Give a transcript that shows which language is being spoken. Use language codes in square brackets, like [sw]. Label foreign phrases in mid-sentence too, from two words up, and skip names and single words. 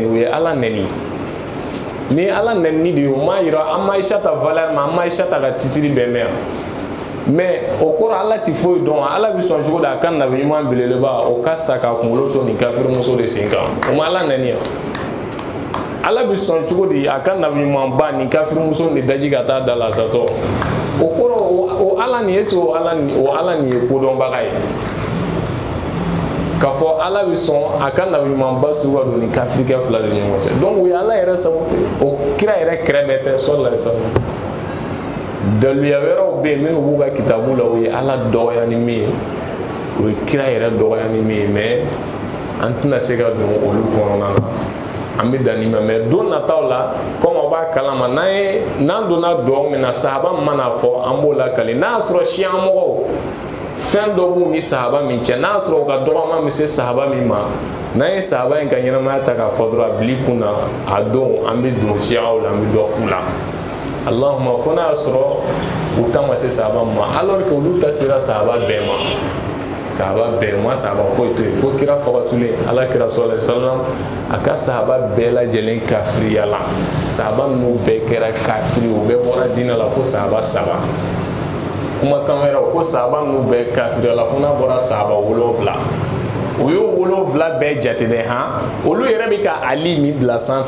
[bm] u ye ala nɛni ni ala nɛni de ye o m'a yira an ma Aishata valeur ma an ma Aishata ka titiri bɛɛ mɛn mais o kɔrɔ ala ti foyi dɔn ala bɛ sɔn cogo di a ka nabi ɲuman belebeleba o ka sa ka kunkolo to nin kafirimuso de sen kan o ma ala nɛni yan ala bɛ sɔn cogo di a ka nabi ɲuman ba nin kafirimuso de daji ka taa da la satɔ o kɔrɔ o ala nin [fr] est-ce que [bm] o ala nin ye kodɔnbaga ye k'a fɔ ala bɛ sɔn a ka nabi ɲuman ba sugu ka don nin kafirikɛ fila de ɲɔgɔn cɛ donc o ye ala yɛrɛ sababu o kira yɛrɛ kɛrɛ bɛɛ tɛ [ar] صلى الله عليه وسلم [bm] daluya wɛrɛw bɛ yen minnu b'u ka kitabu la o ye ala dɔgɔya ni min ye o ye kira yɛrɛ dɔgɔya ni min ye mais an tɛna se ka don olu kɔnɔna na an bɛ dan nin ma mais don nataw la comme aw b'a kalama n'an donna duwawu min na sahaba min mana fɔ an b'o lakali n'a y'a sɔrɔ siya mɔgɔw fɛn dɔ b'u ni sahaba min cɛ n'a y'a sɔrɔ u ka dɔgɔma bɛ se sahaba min ma n'an ye sahaba in ka ɲɛnamaya ta k'a fɔ dɔrɔn a bil'i kun na a don an bɛ don siyaw la an bɛ dɔ fu la Allahumma fo n'a y'a sɔrɔ u ta ma se sahaba ma [fr] alors que [bm] olu ta sera sahaba bɛɛ ma sahaba bɛɛ ma sahaba foyi to yen ko kira fagatulen ala kira [ar] صلى الله عليه وسلم [bm] a ka sahaba bɛɛ lajɛlen kafiriya la sahaba ninnu bɛɛ kɛra kafiri u bɛɛ bɔra diinɛ la fo sahaba saba kumakan wɛrɛw ko sahaba ninnu bɛɛ kafiriya la fo n'a bɔra sahaba 7 u y'o 7 bɛɛ jate dɛ han olu yɛrɛ bɛ ka ali min bila sanfɛ